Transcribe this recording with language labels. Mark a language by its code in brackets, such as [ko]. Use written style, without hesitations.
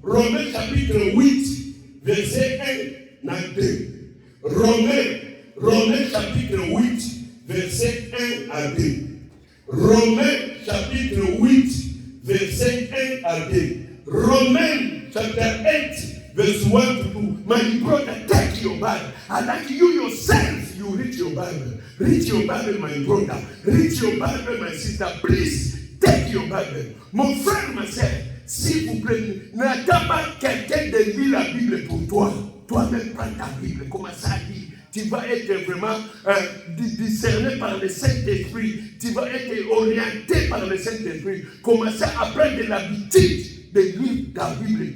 [fr] Romains chapitre 8, verset 1 à 2. Romains chapitre 8, verset 1 à 2. Romains chapitre 8, verset 1 à 2. [en] Romains chapter 8, verse 1 to 2. My brother, take your Bible. I like you yourself, you read your Bible. Read your Bible, my brother. Read your Bible, my sister. Please. Take your Bible. [fr] Mon frère, ma soeur, s'il vous plaît, n'attends pas quelqu'un de lire la Bible pour toi. Toi-même, prends ta Bible. Comment ça dit? Tu vas être vraiment discerné par le Saint-Esprit. Tu vas être orienté par le Saint-Esprit. Commencez à prendre l'habitude de lire ta Bible.